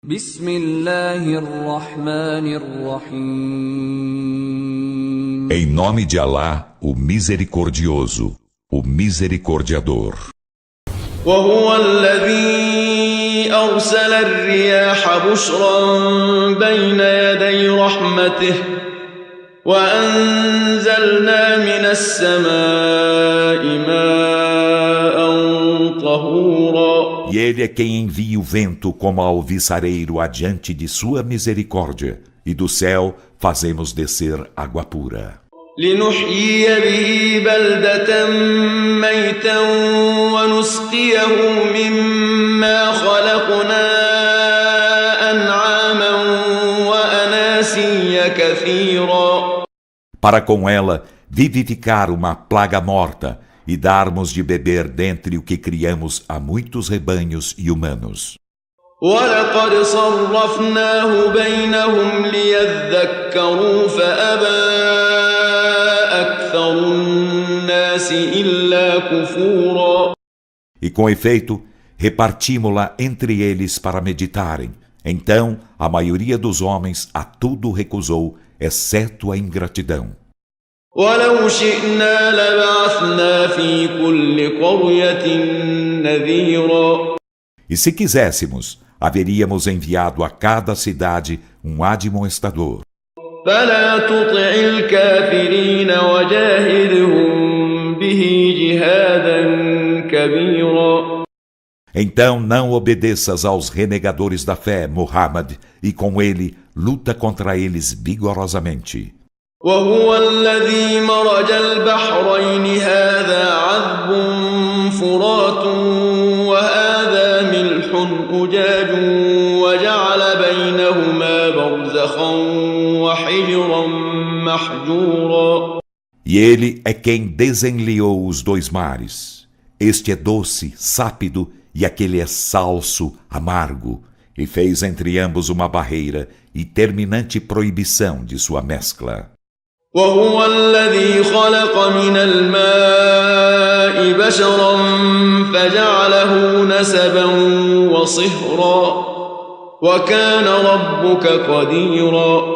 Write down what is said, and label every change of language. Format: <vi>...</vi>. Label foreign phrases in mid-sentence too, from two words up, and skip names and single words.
<pt>Em nome de Alá, o Misericordioso, o Misericordiador.</pt> <ar>وهو الذي أرسل الرياح بشرا بين يدي رحمته وأنزلنا من السماء ماء طهورا.</ar> <pt>E ele é quem envia o vento como alviçareiro adiante de sua misericórdia, e do céu fazemos descer água pura.</pt> <ar>لنحيي به بلدة ميتا ونسقيه مما خلقنا أنعاما وأناسيا كثيرا.</ar> <pt>Para com ela vivificar uma plaga morta e darmos de beber dentre o que criamos a muitos rebanhos e humanos.</pt> <ar>وَلَقَدْ صَرَّفْنَاهُ بَيْنَهُمْ لِيَذَّكَّرُوا فَأَبَى أَكْثَرُ النَّاسِ إِلَّا كُفُورًا.</ar> <pt>E com efeito, repartimos-la entre eles para meditarem. Então, a maioria dos homens a tudo recusou, exceto a ingratidão.</pt> <ar>وَلَوْ شِئْنَا لَبَعَثْنَا فِي كُلِّ قَرْيَةٍ نَذِيرًا.</ar> <pt>E se quiséssemos, haveríamos enviado a cada cidade um admoestador.</pt> <ar>فَلَا تُطِعِ الْكَافِرِينَ وَجَاهِدْهُمْ بِهِ جِهَادًا كَبِيرًا.</ar> <pt>Então não obedeças aos renegadores da fé, Muhammad, e com ele luta contra eles vigorosamente.</pt> <ar>وَهُوَ الَّذِي مَرَجَ الْبَحْرَيْنِ هَذَا عَذْبٌ فُرَاتٌ وَهَذَا مِلْحٌ أُجَاجٌ وَجَعَلَ بَيْنَهُمَا بَرْزَخًا وَحِجْرًا مَحْجُورًا.</ar> <pt>E ele é quem desenliou os dois mares. Este é doce, sápido, e aquele é salso, amargo, e fez entre ambos uma barreira e terminante proibição de sua mescla.</pt> <ar>وهو الذي خلق من الماء بشرا فجعله نسبا وصهرا وكان ربك قديرا.</ar>